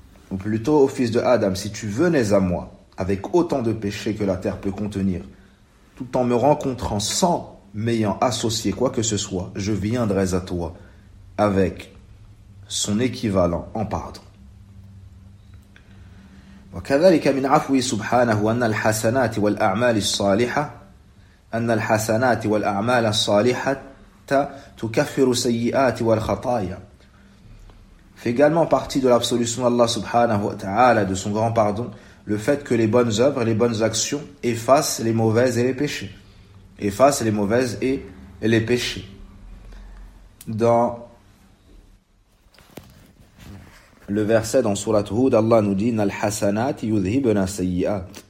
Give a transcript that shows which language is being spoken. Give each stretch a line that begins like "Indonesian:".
French: Ou plutôt, ô fils de Adam, si tu venais à moi avec autant de péchés que la terre peut contenir, tout en me rencontrant sans m'ayant associé quoi que ce soit, je viendrais à toi avec son équivalent en pardon.
Arabic: وكذلك من عفوه سبحانه أن الحسنات والأعمال الصالحة أن الحسنات والأعمال الصالحة تكفر سيئات والخطايا.
French: Fait également partie de l'absolution d'Allah subhanahu wa ta'ala, de son grand pardon, le fait que les bonnes œuvres, les bonnes actions effacent les mauvaises et les péchés. Effacent les mauvaises et les péchés. Dans le verset dans Surat Hud, Allah nous dit:
Arabic: Nal hasanat yudhibna sayyiat.